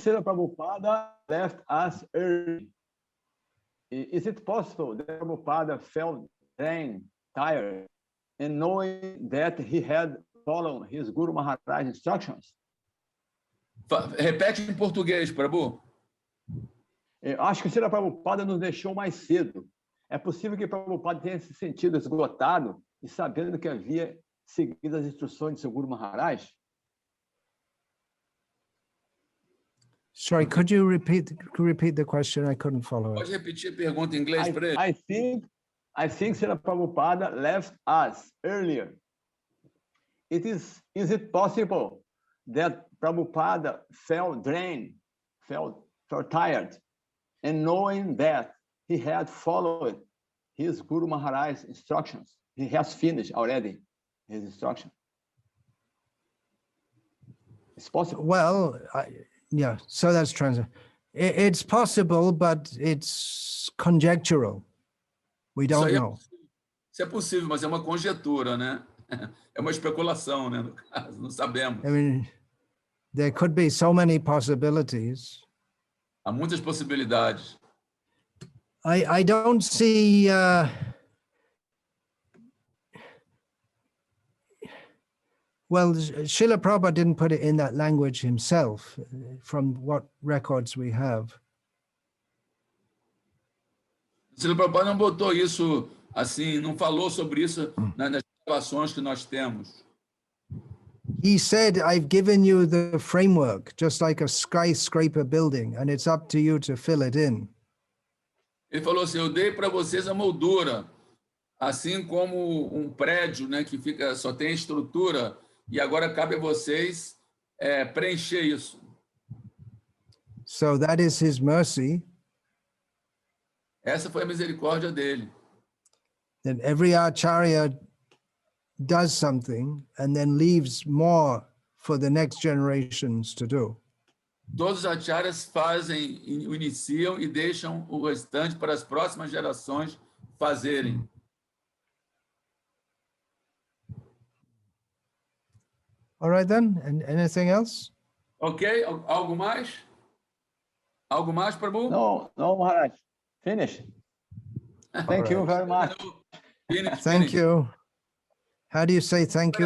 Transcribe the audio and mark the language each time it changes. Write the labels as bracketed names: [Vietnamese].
[English] Srila Prabhupada left us early. Is it possible that Prabhupada felt then tired and knowing that he had followed his Guru Maharaj instructions? [Portuguese] Repete em português, Prabhu. Eu acho que o Srila Prabhupada nos deixou mais cedo. É possível que Prabhupada tenha se sentido esgotado e sabendo que havia seguido as instruções de seu Guru Maharaj? [English] Sorry, could you repeat the question? I couldn't follow [Portuguese] Pode [English] it. [Portuguese] repetir a pergunta em inglês para ele? [English] I think Srila Prabhupada left us earlier. Is it possible that Prabhupada felt drained, felt tired, and knowing that he had followed his Guru Maharaj's instructions, he has finished already his instruction? It's possible. Well, yeah, so that's translation. It's possible, but it's conjectural. We don't know. [Portuguese] Isso é possível, mas é uma conjetura, né? É uma especulação, né? No caso, não sabemos. [English] I mean, there could be so many possibilities. [Portuguese] Há muitas possibilidades. [English] I don't see well, Srila Prabhupada didn't put it in that language himself, from what records we have. [Portuguese] Srila Prabhupada não botou isso assim, não falou sobre isso nas gravações que nós temos. [English] He said, I've given you the framework, just like a skyscraper building, and it's up to you to fill it in. [Portuguese] Ele falou assim, eu dei para vocês a moldura, assim como um prédio, né, que fica, só tem estrutura, e agora cabe a vocês preencher isso. [English] So that is his mercy, [Portuguese] Essa foi a misericórdia dele. [English] that every acharya does something and then leaves more for the next generations to do. [Portuguese] Todos os acharyas fazem, iniciam e deixam o restante para as próximas gerações fazerem. [English] All right then, and anything else? [Portuguese] Ok? Algo mais? Algo mais, Prabhu? [English] No, Maharaj. Finish. Thank you very much. Finish. You. How do you say thank you